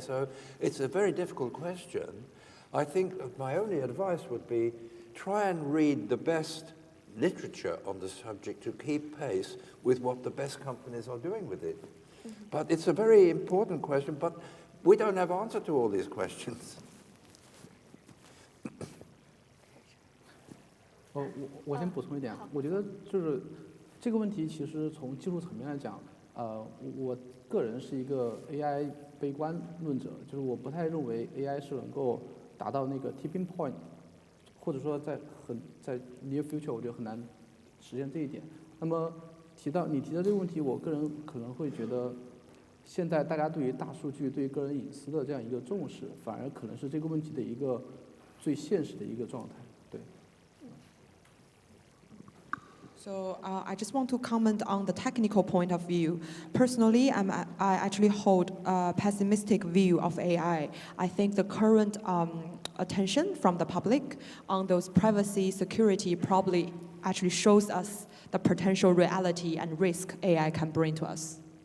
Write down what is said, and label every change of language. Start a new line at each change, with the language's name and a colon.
English: So it's a very difficult question. I think my only advice would be try and read the best literature on the subject to keep pace with what the best companies are doing with it. But it's a very important question, but we don't have answer to all these questions.
Chinese: 我先补充一点，我觉得就是这个问题，其实从技术层面来讲，我个人是一个 AI 悲观论者，就是我不太认为 AI 是能够达到那个 tipping point， 或者说在
English: near future，
Chinese: 我觉得很难实现这一点。那么你提的这个问题，我个人可能会觉得，现在大家对于大数据、对于个人隐私的这样一个重视，反而可能是这个问题的一个最现实的一个状态。对。
English: So I just want to comment on the technical point of view. Personally, I actually hold a pessimistic view of AI. I think the current attention from the public on those privacy, security probably actually shows us the potential reality and risk AI can bring to us.